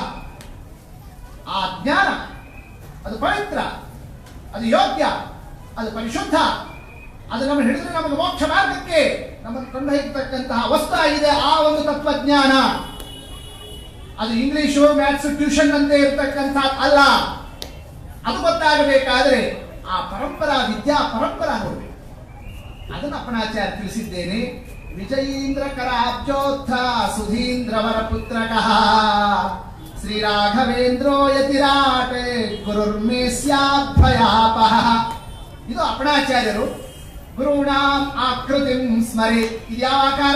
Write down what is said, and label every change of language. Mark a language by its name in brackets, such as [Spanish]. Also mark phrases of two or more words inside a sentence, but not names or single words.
[Kannada] ಆ ಜ್ಞಾನ ಅದು ಪವಿತ್ರ, ಅದು ಯೋಗ್ಯ, ಅದು ಪರಿಶುದ್ಧ, ಅದು ನಮ್ಮ ಹಿಡಿದ್ರೆ ನಮಗೆ ಮೋಕ್ಷ ಮಾರ್ಗಕ್ಕೆ ನಮ್ಮನ್ನು ಕೊಂಡೊಯ್ಯತಕ್ಕಂತಹ ವಸ್ತು ಆಗಿದೆ ಆ ಒಂದು ತತ್ವಜ್ಞಾನ. ಅದು [English] English maths tuition [Kannada] ಅಂತೆ ಇರತಕ್ಕಂಥ ಅಲ್ಲ. ಅದು ಗೊತ್ತಾಗಬೇಕಾದ್ರೆ ಆ ಪರಂಪರಾ ವಿದ್ಯಾ ಪರಂಪರಾ ನೋಡಬೇಕು. ಅದನ್ನು ಅಪ್ಪಣಾಚಾರ್ಯ ತಿಳಿಸಿದ್ದೇನೆ. [Sanskrit] ವಿಜಯೀಂದ್ರ ಕರಾಬ್ಜೋತ್ಥ ಸುಧೀಂದ್ರವರ ಪುತ್ರಕಃ ಶ್ರೀರಾಘವೇಂದ್ರೋ ಯತಿರಾಟೆ ಗುರುರ್ಮೇಸ್ಯಾಭಯಾಪಹ. [Kannada] ಇದು ಅಪ್ಪಣಾಚಾರ್ಯರು [Sanskrit] ಗುರುಣಾಂ ಆಕೃತಿಂ ಸ್ಮರೆ. [Kannada] ಇದ್ಯಾವ ಆಕಾರ?